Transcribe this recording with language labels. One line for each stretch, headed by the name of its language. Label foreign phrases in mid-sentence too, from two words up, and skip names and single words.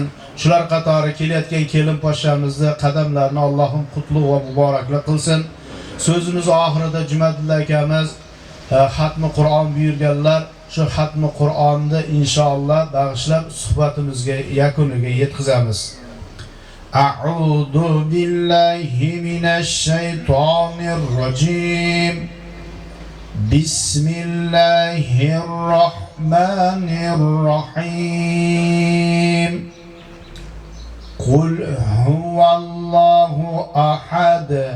Uzbek: Shular qatori kelayotgan kelin poshshamizni qadamlarini Allohim qutlug' va muborakli qilsin. So'zimiz oxirida Jumadilla akamiz xatmi Qur'on buyurganlar. Shu xatmi Qur'onni inshaalloh bag'ishlab suhbatimizga yakuniga yetkazamiz.
Arabic: أعوذ بالله من الشيطان الرجيم. بسم الله الرحمن الرحيم. قل هو الله أحد.